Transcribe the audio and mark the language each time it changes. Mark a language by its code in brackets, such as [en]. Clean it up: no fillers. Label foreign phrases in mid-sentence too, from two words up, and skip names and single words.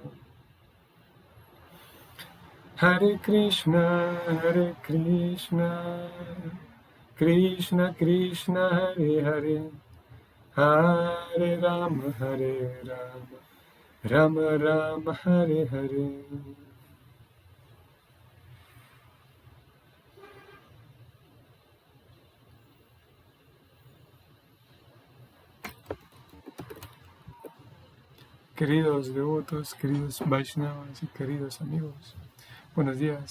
[sa] हरे कृष्ण कृष्ण कृष्ण हरे हरे हरे राम राम राम हरे हरे. [es] Queridos devotos, queridos Vaishnavas y queridos amigos, buenos días.